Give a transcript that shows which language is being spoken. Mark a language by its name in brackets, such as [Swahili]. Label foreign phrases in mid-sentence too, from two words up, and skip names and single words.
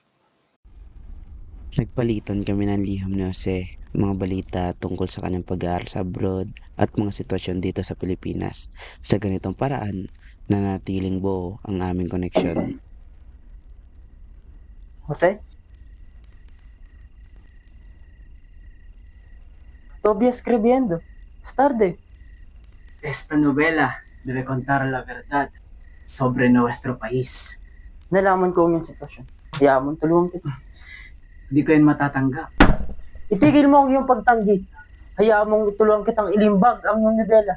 [Filipino] Nagpalitan kami ng liham ni Jose, mga balita tungkol sa kanyang pag-aaral sa abroad at mga sitwasyon dito sa Pilipinas. Sa ganitong paraan, nanatiling buo ang aming koneksyon. Jose? [Spanish] Todavía escribiendo. Es tarde. Esta novela debe contar la verdad sobre nuestro país. [Filipino] Nalaman ko ang iyong sitwasyon. Hayaan mo, tulungan kita. Hindi ko yan matatanggap. Itigil mo ang iyong pagtanggi. Hayaan mong itulungan kitang ilimbag ang iyong nobela.